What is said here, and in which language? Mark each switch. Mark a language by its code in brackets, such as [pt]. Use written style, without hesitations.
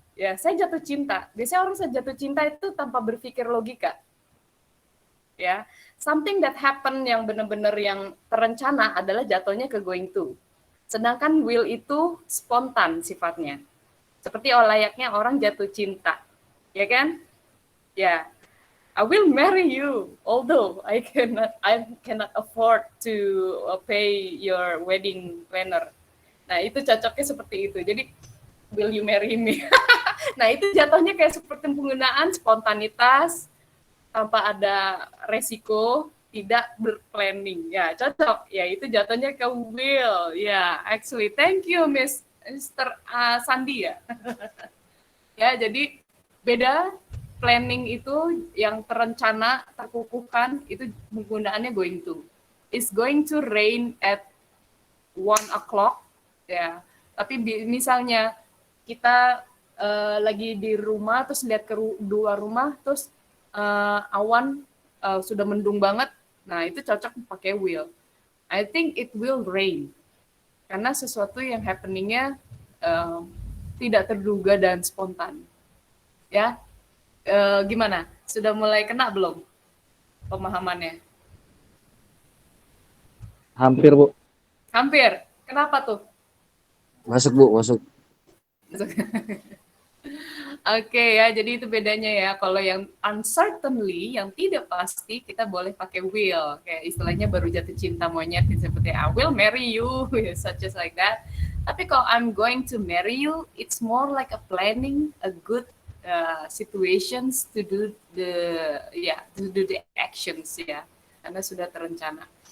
[id] Ya, saya jatuh cinta. Biasanya orang saya jatuh cinta itu tanpa berpikir logika. Ya, [en] something that happen [id] yang benar-benar yang terencana adalah jatuhnya ke going to. Sedangkan will itu spontan sifatnya. Seperti layaknya orang jatuh cinta. Ya kan? Ya. [en] I will marry you, although I cannot afford to pay your wedding planner. [id] Nah, itu cocoknya seperti itu. Jadi, [en] will you marry me? [id] Nah, itu jatuhnya kayak seperti penggunaan spontanitas tanpa ada resiko, tidak berplanning. Ya, cocok. Ya, itu jatuhnya ke will. [en] Ya, actually, thank you Mr. Sandi ya. [id] Ya, jadi beda planning itu yang terencana, terkukuhkan, itu penggunaannya going to. [en] It's going to rain at 1 o'clock. [id] Ya, tapi misalnya kita lagi di rumah terus lihat ke dua rumah terus awan sudah mendung banget, nah itu cocok pakai will. [en] I think it will rain [id] karena sesuatu yang happeningnya tidak terduga dan spontan. Ya, gimana? Sudah mulai kena belum pemahamannya? Hampir, Bu. Hampir. Kenapa tuh? Masuk, Bu, masuk. Oke ya, jadi itu bedanya ya. Kalau yang uncertainly, yang tidak pasti, kita boleh pakai will. Kayak istilahnya baru jatuh cinta monyet, seperti [en] I will marry you, such as like that. [id] Tapi kalau [en] I'm going to marry you, it's more like a planning, a good situations to do the actions ya, [id] karena sudah terencana.